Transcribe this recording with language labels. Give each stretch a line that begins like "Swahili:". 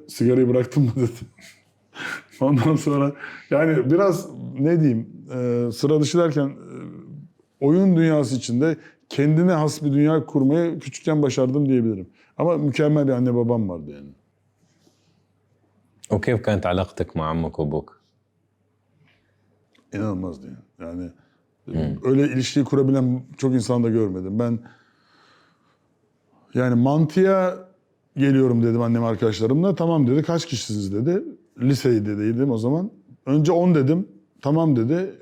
Turkish: Sigarayı bıraktın mı dedi. Ondan sonra yani biraz ne diyeyim sıra dışı derken oyun dünyası içinde kendine has bir dünya kurmayı küçükken başardım diyebilirim. Ama mükemmel bir anne babam vardı yani.
Arabic: وكيف كانت علاقتك مع عمك وابوك؟
Turkish: İnanılmazdı yani. Yani öyle ilişkiyi kurabilen çok insan da görmedim. Ben yani mantıya geliyorum dedim annem arkadaşlarımla. Tamam dedi. Kaç kişisiniz dedi. Lisedeydim o zaman. Önce 10 dedim. Tamam dedi.